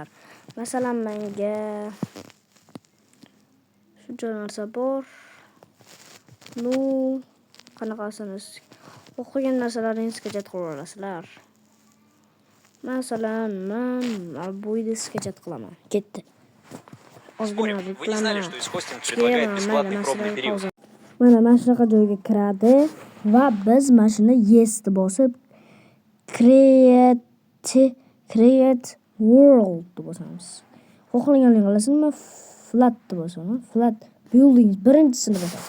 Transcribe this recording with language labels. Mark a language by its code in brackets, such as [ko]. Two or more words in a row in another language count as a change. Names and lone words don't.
[uz] Masalan, menga shuncha narsa bor. Qanaqasini xohlagan narsalaringizni sketch qila olasizlar. Masalan, men bu yerda sketch qilaman. Ketdi. [ru] Спорим, вы не знали, что Исхостинг предлагает бесплатный пробный период? [uz] Mana shunaqa joyga kiradi va biz mana shuni yesni bosib [en] create world [uz] deb bosamiz. Xohlaganini qilasizmi? Flat deb bosamiz. [en] Flat buildings [uz] birinchisini bosamiz.